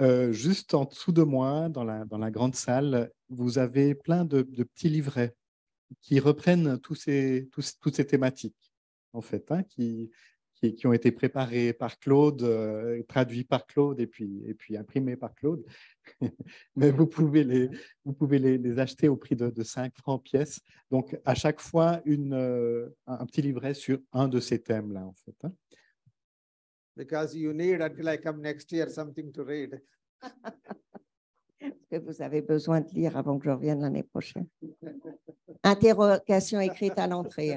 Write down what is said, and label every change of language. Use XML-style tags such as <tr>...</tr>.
<fr>Juste en dessous de moi, dans la grande salle, vous avez plein de petits livrets qui reprennent toutes ces thématiques, en fait, hein, qui ont été préparés par Claude, traduits par Claude et puis imprimés par Claude. Mais vous pouvez les acheter au prix de 5 francs pièce. Donc, à chaque fois, un petit livret sur un de ces thèmes-là, en fait. Hein.</fr> <en>Because you need until I come next year something to read.</en> <fr>Parce que vous avez besoin de lire avant que je revienne l'année prochaine. Interrogation écrite à l'entrée.</fr>